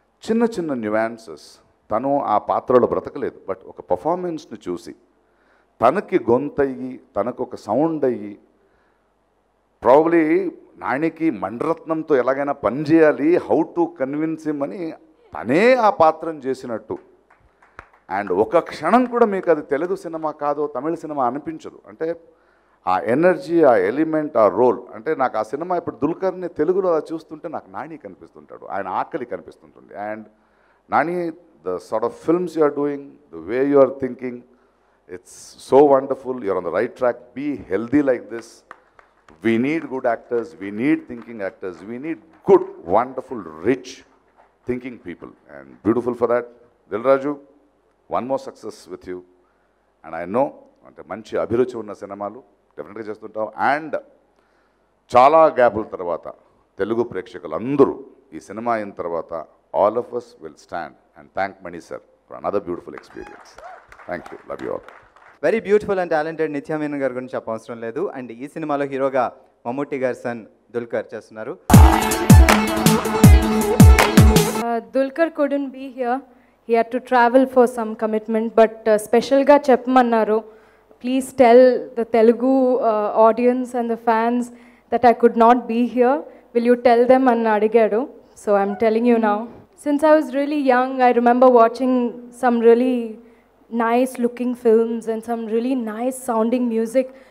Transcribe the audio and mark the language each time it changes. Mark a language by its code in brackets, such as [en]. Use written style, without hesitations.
[te] చిన్న చిన్న న్యూయాన్సెస్. తను ఆ పాత్రలో బ్రతకలేదు, బట్ ఒక పర్ఫార్మెన్స్ని చూసి తనకి గొంతయ్యి, తనకు ఒక సౌండ్ అయ్యి, ప్రాబ్లీ నానికి మణిరత్నంతో ఎలాగైనా పనిచేయాలి, హౌ టు కన్విన్స్ హిమ్ అని తనే ఆ పాత్రను చేసినట్టు. అండ్ ఒక క్షణం కూడా మీకు అది తెలుగు సినిమా కాదో తమిళ సినిమా అనిపించదు. అంటే ఆ ఎనర్జీ, ఆ ఎలిమెంట్, ఆ రోల్. అంటే నాకు ఆ సినిమా ఇప్పుడు దుల్కర్ని తెలుగులో చూస్తుంటే నాకు నాని కనిపిస్తుంటాడు, ఆయన ఆకలి కనిపిస్తుంటుంది. [en] And Nani, the sort of films you are doing, the way you are thinking, it's so wonderful. You're on the right track. Be healthy like this. We need good actors. We need thinking actors. We need good, wonderful, rich thinking people. And beautiful for that. Dilraju, one more success with you. And I know, [te] అంటే మంచి అభిరుచి ఉన్న సినిమాలు డెఫినెట్గా చేస్తుంటాం. And చాలా గ్యాపుల తర్వాత తెలుగు ప్రేక్షకులు అందరూ ఈ సినిమా అయిన తర్వాత [en] all of us will stand and thank Mani sir for another beautiful experience. Thank you. Love you all. Very beautiful and talented [te] నిత్య మీనన్ గారి గురించి చెప్పవసరం లేదు. అండ్ ఈ సినిమాలో హీరోగా మమ్ముట్టి గారి సన్ దుల్కర్ చేస్తున్నారు. [en] Dulquer couldn't be here. He had to travel for some commitment, but [te] special ga cheppamannaru. [en] Please tell the Telugu audience and the fans that I could not be here. Will you tell them [te] anna adigadu? [en] So I'm telling you now. Since I was really young, I remember watching some really nice looking films and some really nice sounding music.